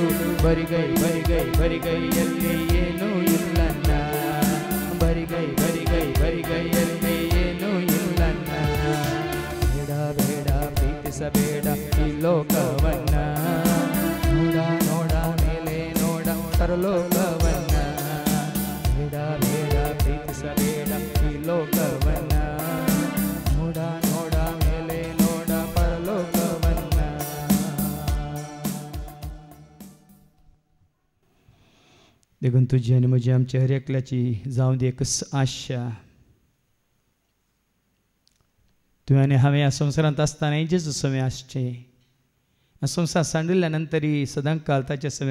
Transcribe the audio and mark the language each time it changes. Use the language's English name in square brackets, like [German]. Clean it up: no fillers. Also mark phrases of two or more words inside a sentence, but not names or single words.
[Kannada] ಬರಿಗೈ ಬರಿಗೈ ಬರಿಗೈಯಲ್ಲಿ ಏನೂ ಇಲ್ಲನ್ನ ಬರಿಗೈ ಬರಿಗೈ ಬರಿಗೈಯಲ್ಲಿ ಏನೂ ಇಲ್ಲನ್ನ ಬೇಡ ಬೇಡ ಪ್ರೀತಿಸಬೇಡ ಈ ಲೋಕವನ್ನ ನೋಡ ನೋಡ ಮೇಲೆ ನೋಡ ಪರಲೋಕವನ್ನ ಬೇಡ ಬೇಡ ಪ್ರೀತಿಸಬೇಡ ಈ ಲೋಕವನ್ನ ನೋಡ ನೋಡ ಮೇಲೆ ನೋಡ ಪರಲೋಕವನ್ನ [Konkani] देखून तुझी आणि म्हजी आमच्या हर एकल्याची जावं दी एकच आशा तुवें आनी हांवें ह्या संवसारांत आसतना जेजू सवें आसचें ह्या संवसार सांडिल्ल्या नंतरय सदांच काल ताचे सवें